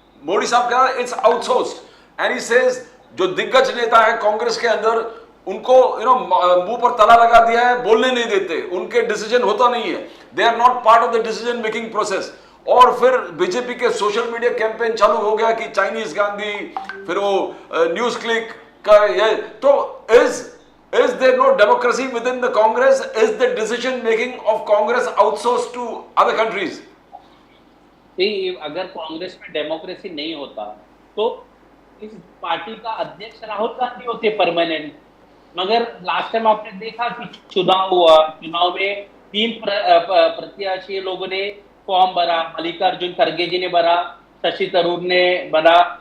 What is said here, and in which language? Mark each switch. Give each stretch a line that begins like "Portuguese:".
Hindi: मोदी साहब कह रहा है
English: it's outsourced and he says
Hindi: जो दिग्गज नेता है कांग्रेस के अंदर उनको मुंह पर ताला लगा दिया है, बोलने नहीं देते, उनके डिसीजन होता नहीं है,
English: They are not part of the decision making process.
Hindi: और फिर बीजेपी के सोशल मीडिया कैंपेन चालू हो गया कि चाइनीज गांधी, फिर वो न्यूज क्लिक का ये।
English: तो is there no democracy within the Congress? Is the decision making of Congress outsourced to other countries?
Hindi: अगर कांग्रेस में डेमोक्रेसी नहीं होता तो इस पार्टी का अध्यक्ष राहुल गांधी होते परमानेंट। मगर लास्ट टाइम आपने देखा कि चुनाव हुआ, चुनाव में 3 प्रत्याशी लोगों ने फॉर्म भरा। मल्लिकार्जुन खड़गे जी ने भरा, शशि थरूर ने भरा